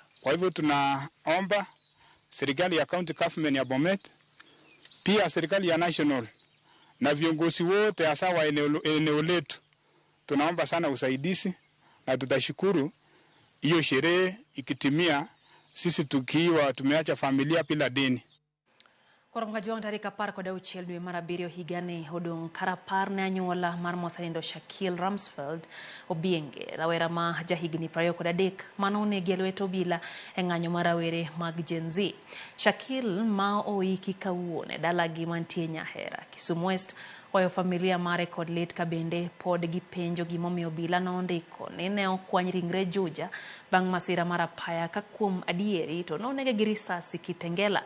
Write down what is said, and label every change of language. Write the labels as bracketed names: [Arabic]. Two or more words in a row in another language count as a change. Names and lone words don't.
[Swahili] Kwa hivyo tunaomba serikali ya [English] county government [Swahili] ya Bomet, pia serikali ya national na viongozi wote hasa wa eneo letu, tunaomba sana usaidizi na tutashukuru hiyo sherehe ikitimia, sisi tukiwa tumeacha familia bila deni. [Luo (Kenya and Tanzania)] Koro Mgajwang' tarik 10 dwe mar 7 higani odong' karapar ne anyuola mar mosanindo Shakil Ramsfeld Obienge, rawera ma jahigni 23 mano onegi e lwet obila e ng'anyo mar rawere mag Gen Z. Shakil ma oiki kawuono e dalagi mantie Nyahera, Kisumu West, oyo familia mare kod lit ka bende pod gipenjo gimomiyo obila nondiko ni ne okwany ringre Juja bang' masira mar apaya ka kuom adieri to nonege gi risasi Kitengela.